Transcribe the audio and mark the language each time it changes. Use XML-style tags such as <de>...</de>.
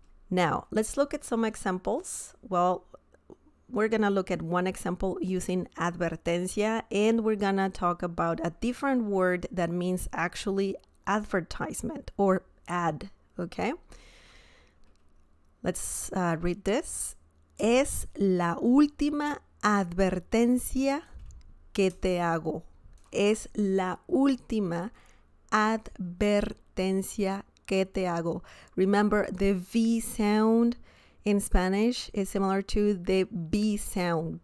<en>Now, let's look at some examples. Well, we're going to look at one example using advertencia, and we're going to talk about a different word that means actually advertisement or ad, okay? Let's read this.</en> <es>Es la última advertencia que te hago. Es la última advertencia que te hago.</es> <en>Remember, the V sound in Spanish is similar to the B sound.</en>